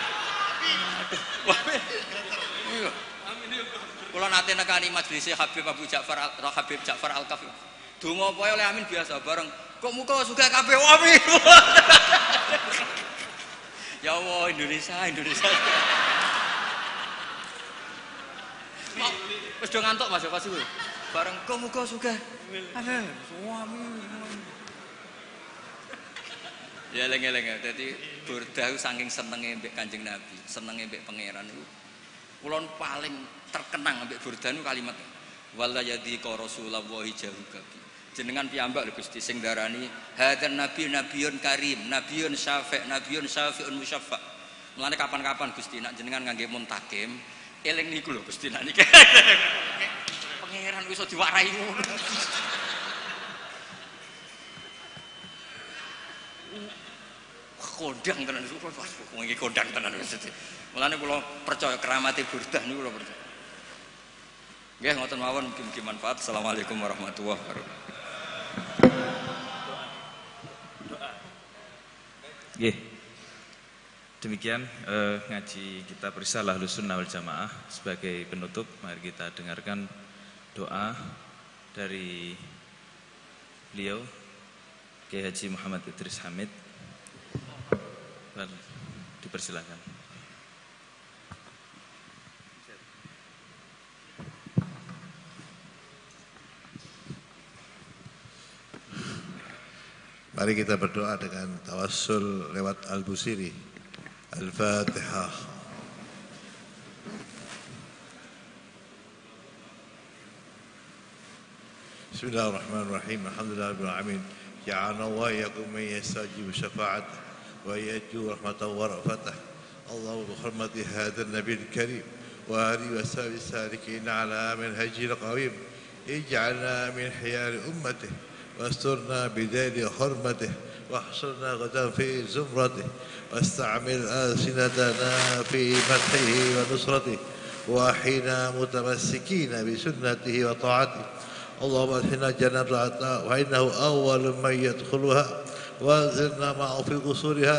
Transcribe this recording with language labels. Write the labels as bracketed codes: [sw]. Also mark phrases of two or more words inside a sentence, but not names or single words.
[jv] Aduh. Kula nate nekani majelis Habib Ja'far Al-Kafi. Donga apa oleh amin biasa bareng. Kok muka suka kabeh amin. Ya Allah Indonesia. Wis do ngantuk Mas pasti kuwi. Bareng kok muka suka. Amin. Ya eleng-eleng dadi burdah saking senenge mbek Kanjeng Nabi, senenge mbek pangeran niku. Kula paling terkenang mbek burdah niku kalimat [ar] ولا يضيق رسول الله جاهك بي. [jv] Jenengan piyambak lho Gusti sing darani [ar] هذا النبي نبي كريم نبي شافع مشفع. [jv] Mulane kapan-kapan Gusti nak jenengan ngangge muntakim, eling niku lho Gusti nak niki. Pangeran iso diwarai ngono. Kondang tenan niku iki kondang tenan wis. Mulane kula percaya keramate burdah niku kula percaya. Nggih ngoten mawon mugi manfaat. [ar] السلام عليكم ورحمة الله وبركاته. [jv] Nggih. [id] Demikian ngaji kita Risalah Ahlussunnah wal Jamaah. Sebagai penutup, mari kita dengarkan doa dari beliau Kiai Haji Muhammad Idris Hamid. Dipersilakan. Mari kita berdoa dengan tawassul lewat Al-Busiri. [ar] Al-Fatihah. Bismillahirrahmanirrahim. الحمد لله رب العالمين. جعلنا وإياكم من يستجيب شفاعته ويرجو رحمته ورأفته. اللهم بحرمة هذا النبي الكريم وآله وصحبه سالكين على المنهج القويم. اجعلنا من خيار أمته واسترنا بدال حرمته واحصرنا غدا في زمرته واستعمل ألسنتنا في مدحه ونصرته وأحينا متمسكين بسنته وطاعته اللهم ادخلنا جنة العطاء فإنه أول من يدخلها وانزلنا معه في قصورها